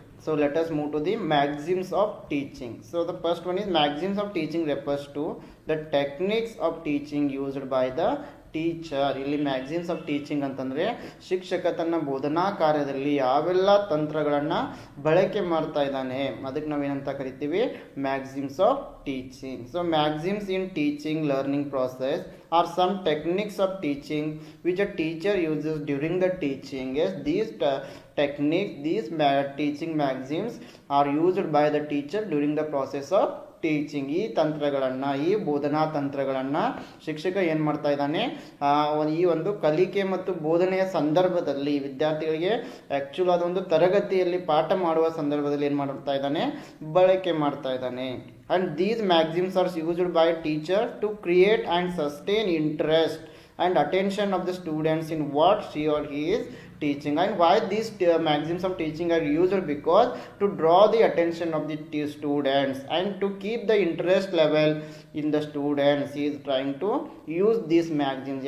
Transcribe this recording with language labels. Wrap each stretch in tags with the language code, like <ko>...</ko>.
<en>So let us move to the maxims of teaching. So the first one is maxims of teaching refers to the techniques of teaching used by the teacher.</en> <kn>ಇಲ್ಲಿ maxims of teaching ಅಂತಂದರೆ ಶಿಕ್ಷಕ ತನ್ನ ಬೋಧನಾ ಕಾರ್ಯದಲ್ಲಿ ಯಾವೆಲ್ಲ ತಂತ್ರಗಳನ್ನು ಬಳಕೆ ಮಾಡ್ತಾ ಇದ್ದಾನೆ ಅದಕ್ಕೆ ನಾವೇನಂತ ಕರಿತೀವಿ, maxims of teaching.</kn> <en>So maxims in teaching learning process are some techniques of teaching which a teacher uses during the teaching. These techniques, these teaching maxims are used by the teacher during the process of teaching.</en> <kn>ಈ ತಂತ್ರಗಳನ್ನು, ಈ ಬೋಧನಾ ತಂತ್ರಗಳನ್ನು ಶಿಕ್ಷಕ ಏನು ಮಾಡ್ತಾ ಇದ್ದಾನೆ, ಈ ಒಂದು ಕಲಿಕೆ ಮತ್ತು ಬೋಧನೆಯ ಸಂದರ್ಭದಲ್ಲಿ ವಿದ್ಯಾರ್ಥಿಗಳಿಗೆ ಆ್ಯಕ್ಚುಲ್ ಅದೊಂದು ತರಗತಿಯಲ್ಲಿ ಪಾಠ ಮಾಡುವ ಸಂದರ್ಭದಲ್ಲಿ ಏನು ಮಾಡ್ತಾ ಇದ್ದಾನೆ, ಬಳಕೆ ಮಾಡ್ತಾ ಇದ್ದಾನೆ.</kn> <en>And these maxims are used by teacher to create and sustain interest and attention of the students in what she or he is teaching. And why these maxims of teaching are used? Because to draw the attention of the students and to keep the interest level in the students, he is trying to use these maxims.</en>